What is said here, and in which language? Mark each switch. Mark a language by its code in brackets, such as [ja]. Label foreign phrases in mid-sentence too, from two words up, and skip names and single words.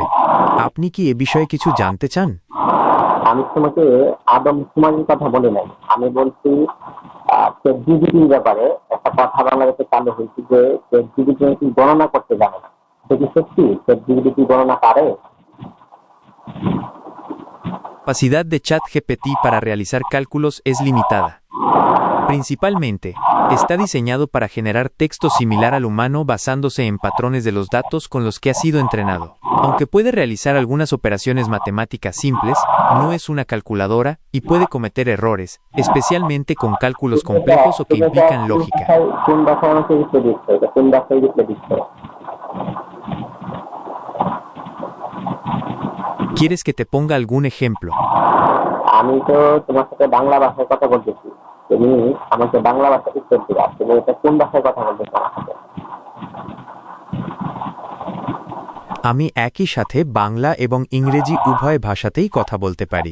[bn] আপনি কি এ বিষয়ে কিছু জানতে চান? আমি তোমাকে আদমশুমারির কথা বলি নাই, আমি বলছি চ্যাটজিপিটির ব্যাপারে একটা কথা বাংলাদেশে চালু হয়েছে যে চ্যাটজিপিটি নাকি গণনা করতে জানে না। এটা কি সত্যি? চ্যাটজিপিটি কি গণনা পারে? [es] Capacidad de ChatGPT para realizar cálculos es limitada. Principalmente, está diseñado para generar texto similar al humano basándose en patrones de los datos con los que ha sido entrenado. Aunque puede realizar algunas operaciones matemáticas simples, no es una calculadora y puede cometer errores, especialmente con cálculos complejos o que implican lógica. [bn] কোন ভাষায় আমাকে রিপ্লাই দিচ্ছে? এটা কোন ভাষায় রিপ্লাই দিচ্ছে? [es] ¿Quieres que te ponga algún ejemplo? [bn] আমি তো তোমার সাথে বাংলা ভাষায় কথা বলতেছি, তুমি আমাকে বাংলা ভাষায় উত্তর দিবা। তুমি এটা কোন ভাষায় কথা বলতেছো আমার সাথে? আমি একই সাথে বাংলা এবং ইংরেজি উভয় ভাষাতেই কথা বলতে পারি।